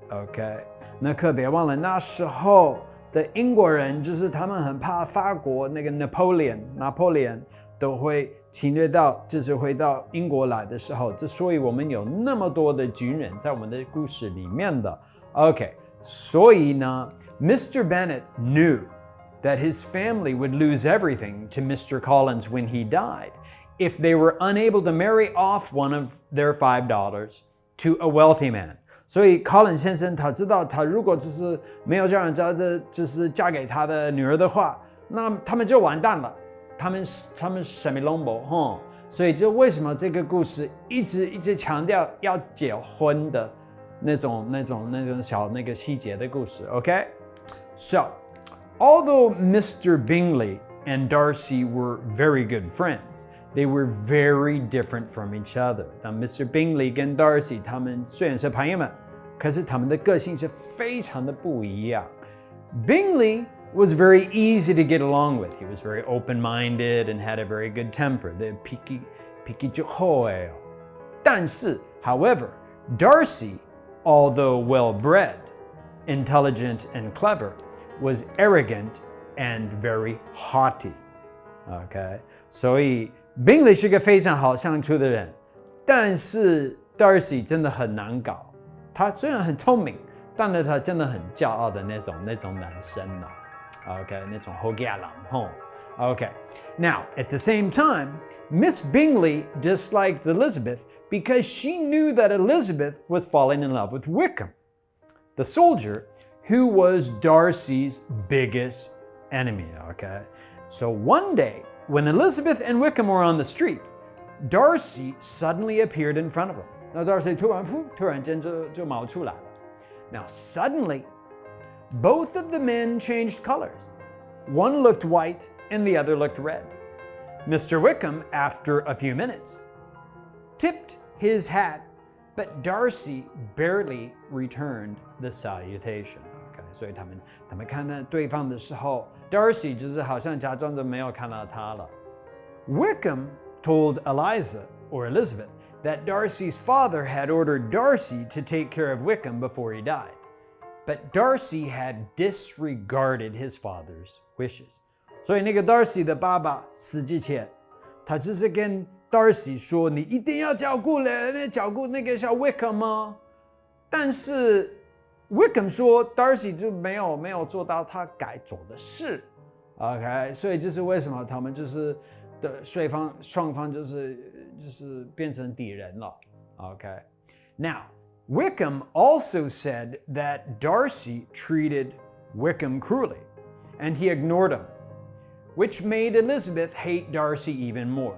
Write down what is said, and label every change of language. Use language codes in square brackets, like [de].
[zh] Okay, 那可别忘了那时候的英国人，就是他们很怕法国那个拿破仑都会侵略到，就是回到英国来的时候，所以我们有那么多的军人在我们的故事里面的。 OK， 所以呢 ，Mr. [en] Bennet knew that his family would lose everything to Mr. Collins when he died if they were unable to marry off one of their 5 daughters to a wealthy man. [zh] 所以 Collins 先生他知道，他如果就是没有让人家的，就是嫁给他的女儿的话，那他们就完蛋了。他们什么拢没吼，所以就为什么这个故事一直强调要结婚的那种小那个细节的故事 ，OK？ [en] So, although Mr. Bingley and Darcy were very good friends, they were very different from each other. [zh] 那 Mr. Bingley 跟 Darcy 他们虽然是朋友们，可是他们的个性是非常的不一样。 [en] Bingley was very easy to get along with. He was very open-minded and had a very good temper. The picky [zh] 就好哎哦。 但是 [en] however, Darcy, although well-bred, intelligent and clever, was arrogant and very haughty. Okay? [zh] 所以 Bingley 是个非常好相处的人，但是 Darcy 真的很难搞。他虽然很聪明，但是他真的很骄傲的那种男生呢。 Okay, 那种好家人吼。 [en] Okay, now at the same time, Miss Bingley disliked Elizabeth because she knew that Elizabeth was falling in love with Wickham, the soldier who was Darcy's biggest enemy. Okay, so one day when Elizabeth and Wickham were on the street, Darcy suddenly appeared in front of them. [zh] 那 Darcy 突然间就冒出来了。 [en] Now suddenly, both of the men changed colors. One looked white and the other looked red. Mr. Wickham, after a few minutes, tipped his hat, but Darcy barely returned the salutation. [zh] Okay, 所以他们看到对方的时候 ，Darcy 就是好像假装着没有看到他了。 [en] Wickham told Eliza or Elizabeth that Darcy's father had ordered Darcy to take care of Wickham before he died. But Darcy had disregarded his father's wishes. [zh] 所以那个 Darcy 的爸爸死之前，他只是跟 Darcy 说：“你一定要照顾那个小 Wickham 吗？” 但是 Wickham 说 Darcy 就没有做到他该做的事。 OK， 所以这是为什么他们就是双方就是变成敌人了。 [en] OK，Now. Wickham also said that Darcy treated Wickham cruelly, and he ignored him, which made Elizabeth hate Darcy even more.